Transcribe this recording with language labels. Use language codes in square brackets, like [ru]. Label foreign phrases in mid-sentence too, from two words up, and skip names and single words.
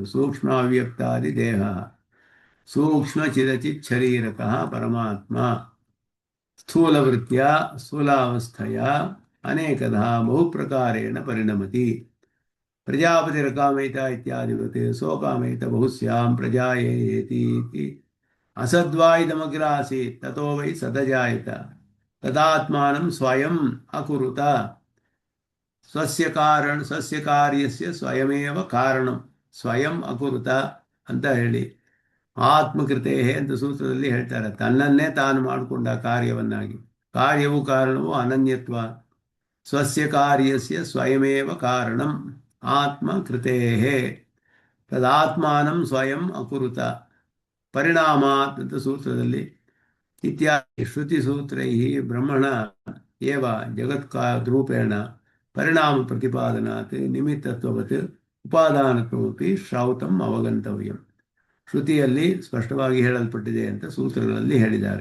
[sa] ಸೂಕ್ಷ್ಮ ಅವ್ಯಕ್ತಾದಿ ದೇಹ, ಸೂಕ್ಷ್ಮ ಚಿರಚಿತ್ ಶರೀರಕಃ ಪರಮಾತ್ಮ ಸ್ಥೂಲವೃತ್ತಿಯ ಸ್ಥೂಲಾವಸ್ಥೆಯ ಅನೇಕದಾ ಬಹುಪ್ರಕಾರೇಣ ಪರಿಣಮತಿ. ಪ್ರಜಾಪತಿರಕಾಮಯಿತ ಇತ್ಯಾದಿವತ್ ಸೋಕಾಮಯಿತ ಬಹುಸ್ಯಾಂ ಪ್ರಜಾಯೇತಿ ಅಸದ್ವಾ ಇದಮಗ್ರ ಆಸೀತ್ ತಥೋ ವೈ ಸದಜಾಯತ ತದಾತ್ಮಾನಂ ಸ್ವಯಂ ಅಕುರುತ ಸ್ವಸ್ಯ ಕಾರ್ಯಸ್ಯ ಸ್ವಯಮೇವ ಕಾರಣಂ ಸ್ವಯಂ ಅಕುರುತ [kn] ಅಂತ ಹೇಳಿ [sa] ಆತ್ಮಕೃತೆ [kn] ಅಂತ ಸೂತ್ರದಲ್ಲಿ ಹೇಳ್ತಾರೆ. ತನ್ನನ್ನೇ ತಾನು ಮಾಡಿಕೊಂಡ ಕಾರ್ಯವನ್ನಾಗಿ. ಕಾರ್ಯವು ಕಾರಣವು ಅನನ್ಯತ್ವ. [sa] ಸ್ವಸ್ಯ ಕಾರ್ಯಸ್ಯ ಸ್ವಯಮೇವ ಕಾರಣಂ ಆತ್ಮಕೃತೆ ತದಾತ್ಮಾನಂ ಸ್ವಯಂ ಅಕುರುತ ಪರಿಣಾಮಾತ್ [kn] ಅಂತ ಸೂತ್ರದಲ್ಲಿ [sa] ಇತ್ಯಾದಿ ಶ್ರುತಿಸೂತ್ರೈ ಬ್ರಹ್ಮಣ ಏವ ಜಗತ್ಕಾರೂಪೇಣ ಪರಿಣಾಮ ಪ್ರತಿಪಾದನಾತ್ ನಿಮಿತ್ತತ್ವವತ್ ಉಪಾದಾನತ್ವಮಪಿ ಶ್ರೌತಂ ಅವಗಂತವ್ಯಂ. [kn] ಶ್ರುತಿಯಲ್ಲಿ ಸ್ಪಷ್ಟವಾಗಿ ಹೇಳಲ್ಪಟ್ಟಿದೆ ಅಂತ ಸೂತ್ರಗಳಲ್ಲಿ ಹೇಳಿದ್ದಾರೆ.